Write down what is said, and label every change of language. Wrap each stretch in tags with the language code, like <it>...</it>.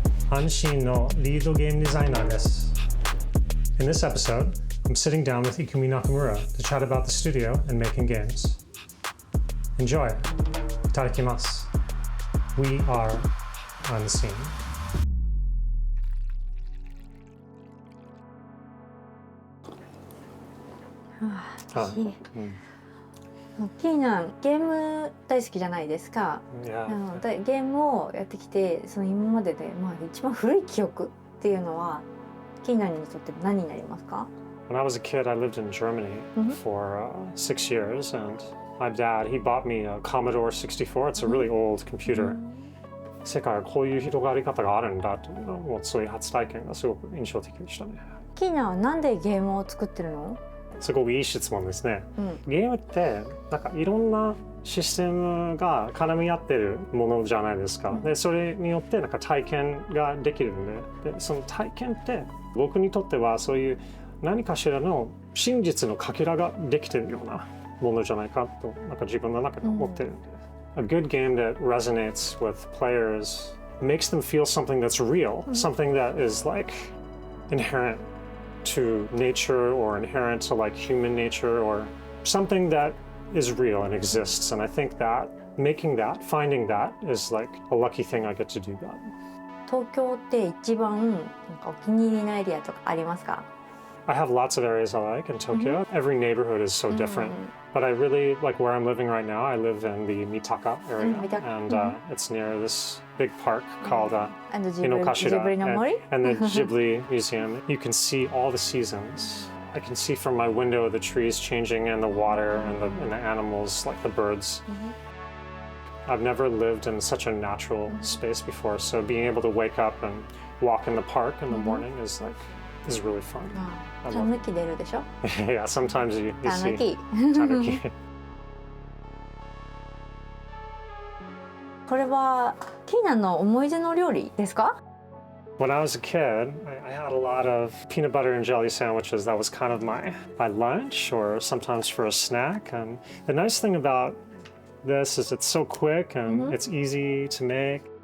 <ja>安心のリードゲームデザイナーです。</ja> <en>In this episode, I'm sitting down with Ikumi Nakamura to chat about the studio and making games. Enjoy!</en> <ja>いただきます。</ja> <en>We are unseen.</en> <ja>キーナンゲーム大好きじゃないですか。ゲームをやってきてその今までで、一番古い記憶っていうのはキーナンにとって何になりますか？</ja> <en>When I was a kid, I lived in Germany for 6 years, and my dad, he bought me a Commodore 64. It's a really old computer.</en> <ja>世界はこういう広がり方があるんだというのもそういう初体験がすごく印象的でしたね。キーナンはなんでゲームを作ってるの？すごくいい質問ですね。ゲームってなんかいろんなシステムが絡み合ってるものじゃないですか。でそれによってなんか体験ができるんで、その体験って僕にとってはそういう何かしらの真実のかけらができてるようなものじゃないかとなんか自分の中で思ってるんで。</ja> <en>A good game that resonates with players makes them feel something that's real, something that is like inherent to nature or inherent to like human nature or something that is real and exists. And I think that making that, finding that is like a lucky thing I get to do that.</en> <ja>東京って一番なんかお気に入りのエリアとかありますか？</ja> <en>I have lots of areas I like in Tokyo. Every neighborhood is so different. But I really like where I'm living right now. I live in the Mitaka area, and it's near this big park called Inokashira and the Ghibli Museum. You can see all the seasons. I can see from my window the trees changing and the water and the animals, like the birds. I've never lived in such a natural space before, so being able to wake up and walk in the park in the morning is really fun.</en> <ja>タヌキ出るでしょ？</ja> <en>Yeah, sometimes you see タヌキ。</en> <ja>これはキーナンの思い出の料理ですか？</ja> <en>When I was a kid, I had a lot of peanut butter and jelly sandwiches. That was kind of my lunch, or sometimes for a snack. And the nice thing about this is it's so quick and it's easy to make.</en>